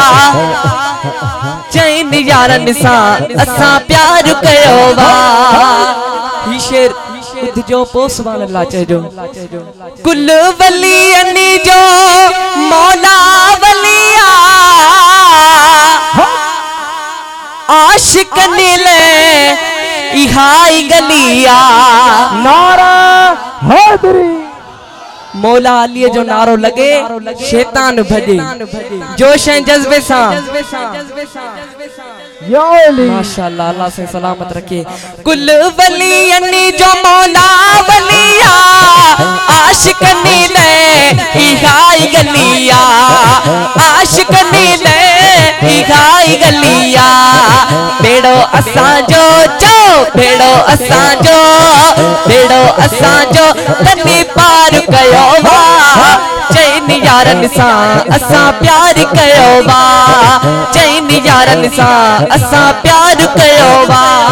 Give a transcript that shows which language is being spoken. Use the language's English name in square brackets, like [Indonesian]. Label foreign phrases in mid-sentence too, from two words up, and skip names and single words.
[Sindhi] चैन यारन सा असा प्यार कयो वा। ही शेर जो पो [Arabic] سبحان الله [Sindhi] चइजो। कुल वलियन जो मौला वलिया आशिकन ले इहाई गलिया। नारा हैदरी। मौला अली जो नारो लगे शैतान भजे। जोश ऐं जज्बे सा। माशाअल्लाह अल्लाह से सलामत रखे। कुल वलियन जो मौला वलिया आशिकन ले इहाई गलिया। आशिकन ले इहाई गलिया। बेड़ो असा जो चो बेड़ो असा जो बेड़ो असा जो तने पार कयो वा। चैन यारन सा असा प्यार कयो वा। चैन यारन सा असा प्यार कयो वा।